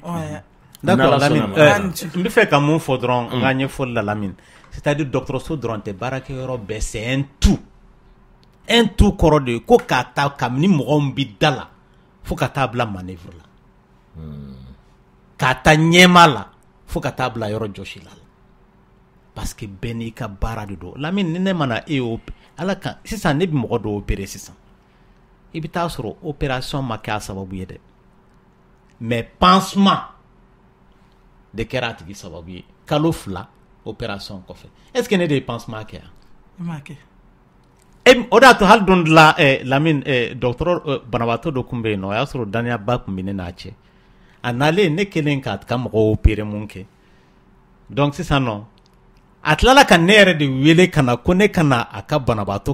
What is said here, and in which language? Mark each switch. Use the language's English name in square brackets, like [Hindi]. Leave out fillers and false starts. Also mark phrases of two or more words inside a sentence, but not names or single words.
[Bambara] D'accord Lamine n bɛ fɛ ka mun fɔ dɔrɔn n ka ɲɛfɔli la Lamine c'est-à-dire dɔgɔtɔrɔso dɔrɔn tɛ baarakɛyɔrɔ bɛɛ [French] c'est un tout [Bambara] kɔrɔ de ye ko k'a ta kabini mɔgɔw min bi da la fo ka taa bila manœuvre la k'a ta ɲɛma la fo ka taa bila yɔrɔ jɔsi la [French] parce que [Bambara] bɛɛ n'i ka baara de don Lamine ni ne mana ala kan sisan ne bɛ mɔgɔ dɔw opérer sisan i bɛ taa sɔrɔ opération ma kɛ a sababu ye dɛ [French] mais pansement [Bambara] de kɛra a tigi sababu ye kalo 2 opération kɔfɛ est-ce que ne de ye pansement kɛ yan i m'a kɛ o de y'a to hali don dɔ la Lamine dɔgɔtɔrɔ banabaatɔ dɔ tun bɛ yen nɔ o y'a sɔrɔ danayaba tun bɛ ne n'a cɛ a nalen ne kelen ka mɔgɔw opérer mun kɛ donc sisan nɔ a tilala ka ne yɛrɛ de wele ka na ko ne ka na a ka banabaatɔ